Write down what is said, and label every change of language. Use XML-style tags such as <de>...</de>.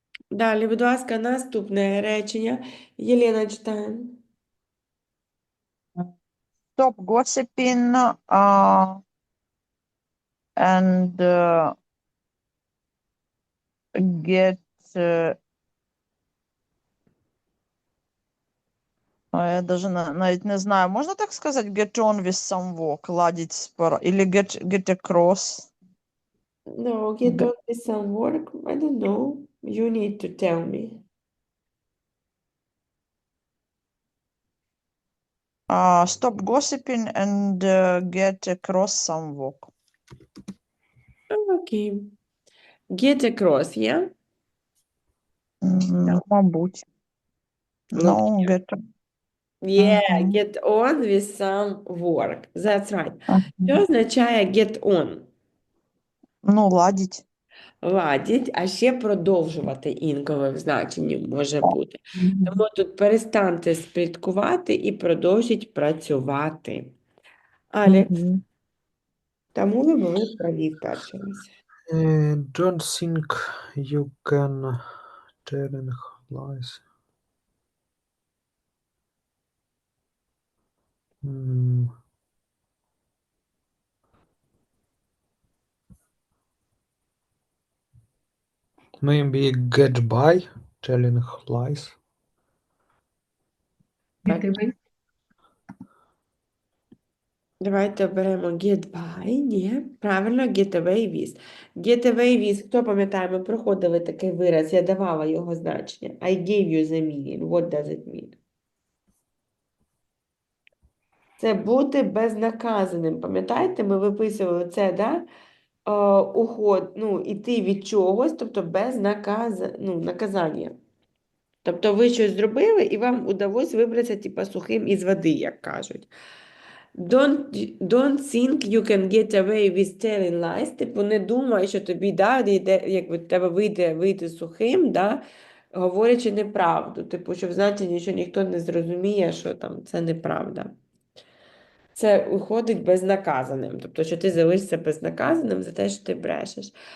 <uk>Далі, будь ласка, наступне речення. Єлена читає.</uk> <en>Stop gossiping and get</en> <ru>я даже навіть не знаю, можна так сказати,</ru> <en>get on with some work,</en> <ru>ладить спора, или</ru> <en>get across. No, get on with some work. I don't know. You need to tell me. Stop gossiping and get across some work. Okay. Get across, yeah?</en> <uk>Мабуть.</uk> <en>No, Look get. Yeah, Мгм. get on with some work. That's right. Мгм.</en> <uk>Що означає get on?</uk> <ru>Ну, ладить.</ru> <uk>Ладіть, а ще продовжувати інколи в значенні може бути. Мгм. Тому тут перестаньте спліткувати і продовжіть працювати. Алекс, Мгм. тому ви були праві в перший раз.</uk> <en>Don't think you can telling lies. Hmm. Maybe get by telling lies.</en> <uk>Так. Дивись. Давайте оберемо get by. Ні, правильно, get away with. Get away with, хто пам'ятає, ми проходили такий вираз, я давала його значення.</uk> <en>I gave you the meaning. What does it mean?</en> <uk>Це бути безнаказаним. Пам'ятаєте, ми виписували це, да? Уход, ну, іти від чогось, тобто без наказання. Тобто ви щось зробили, і вам удалося вибратися, типа, сухим із води, як кажуть.</uk> <en>Don't think you can get away with telling lies.</en> <uk>Типу, не думай, що тобі, да, якби тебе вийти сухим, да, говорячи неправду. Типу, що в значенні, що ніхто не зрозуміє, що там це неправда. Це уходить безнаказаним. Тобто, що ти залишишся безнаказаним за те, що ти брешеш.</uk>